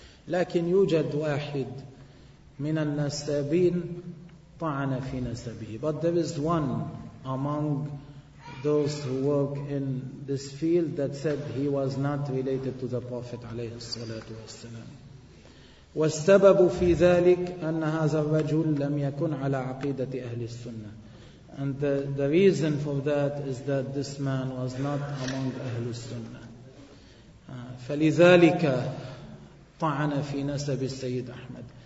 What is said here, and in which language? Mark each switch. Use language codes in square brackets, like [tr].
[ar] لكن يوجد واحد من النسابين طعن في نسبه. [en] But there is one among those who work in this field that said he was not related to the Prophet [ar] عليه الصلاة والسلام. والسبب في ذلك أن هذا الرجل لم يكن على عقيدة أهل السنة. [en] And the reason for that is that this man was not among [ar] أهل السنة. فلذلك طعن في نسب السيد أحمد.